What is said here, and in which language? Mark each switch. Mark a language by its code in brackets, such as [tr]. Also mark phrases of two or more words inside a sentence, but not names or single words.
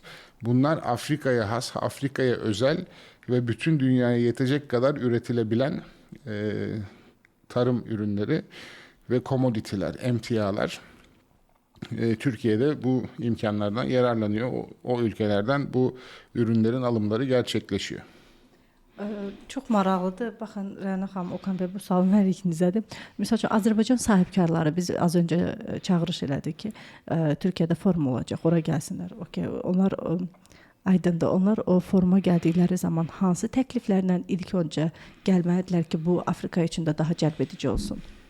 [tr] Bunlar Afrika'ya has, Afrika'ya özel ve bütün dünyaya yetecek kadar üretilebilen tarım ürünleri ve komoditiler, emtialar. Türkiye'de bu imkanlardan yararlanıyor. O ülkelerden bu ürünlerin alımları gerçekleşiyor. [az] Çox maraqlıdır. Baxın, Rəna xanım, Okan bəy, bu sualın hər ikinizədir. Məsəl üçün, Azərbaycan sahibkarları, biz az öncə çağırış elədik ki, Türkiyədə forum olacaq, ora gəlsinlər. Okay. Onlar aydındır. Onlar o foruma gəldikləri zaman hansı təkliflərlə ilk öncə gəlməlidirlər ki, bu Afrika üçün də daha cəlbedici olsun?